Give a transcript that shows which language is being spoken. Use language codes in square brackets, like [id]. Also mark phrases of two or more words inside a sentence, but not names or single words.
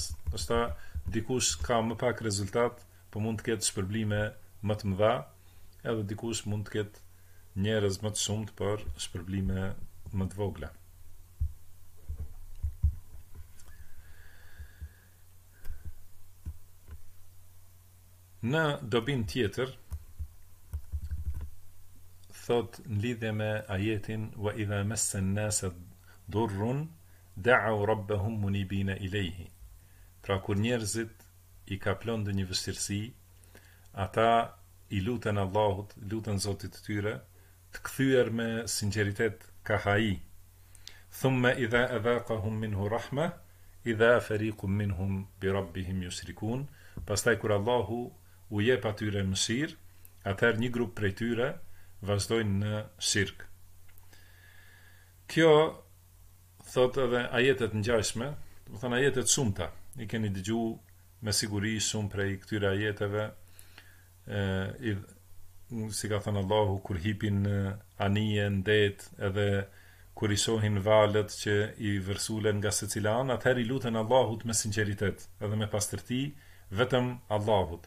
[sq] Ndoshta dikush ka më pak rezultat, po mund të ketë shpërblime më të mëdha, edhe dikush mund të ketë njerëz më të shumtë për shpërblime më të vogla. Në dobin tjetër, thot në lidhje me ajetin [ar] وإذا مس الناس ضر دعوا ربهم منيبين إليه. [sq] Pra kur njerëzit i kaplon ndonjë vështirësi, ata i luten Allahut, luten Zotit të tyre, të kthyer me sinqeritet ka hai. [ar] ثم إذا أذاقهم منه رحمة إذا فريق منهم بربهم يشركون. [sq] Pastaj kur Allahu u jep atyre mëshirë, atëherë një grup prej tyre vazhdojnë në shirk. Kjo thot edhe ajetet ngjashme, do të thënë ajetet shumëta. I keni dëgjuar me siguri shumë prej këtyre ajeteve, si ka thënë Allahu kur hipin anije në det, edhe kur i shohin valët që i vërsulen nga secila anë, atëherë i luten Allahut me sinqeritet, edhe me pastërti, vetëm Allahut.